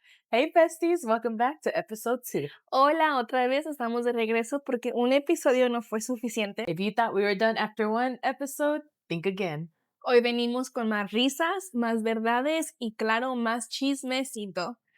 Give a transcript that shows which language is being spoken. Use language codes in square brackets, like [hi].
[en] Hey besties, welcome back to episode 2. [es] Hola, otra vez estamos de regreso porque un episodio no fue suficiente. [en] If you thought we were done after one episode, think again. [es] Hoy venimos con más risas, más verdades y claro, más chismecito.